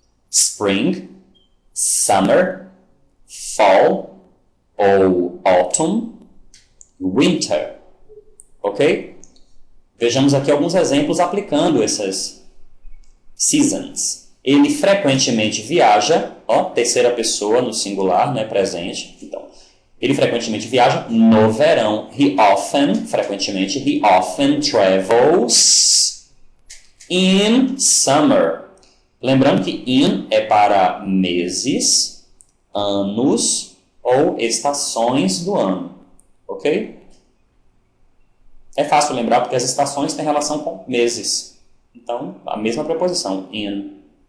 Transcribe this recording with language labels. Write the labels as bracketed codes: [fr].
[en] Spring, summer, fall ou autumn, winter. Ok? [pt] Vejamos aqui alguns exemplos aplicando essas seasons. Ele frequentemente viaja, ó, terceira pessoa no singular, né, presente. Então, ele frequentemente viaja no verão. [en] He often, frequentemente, he often travels in summer. [pt] Lembrando que in é para meses, anos ou estações do ano. Ok? É fácil lembrar porque as estações têm relação com meses. Então, a mesma preposição, in.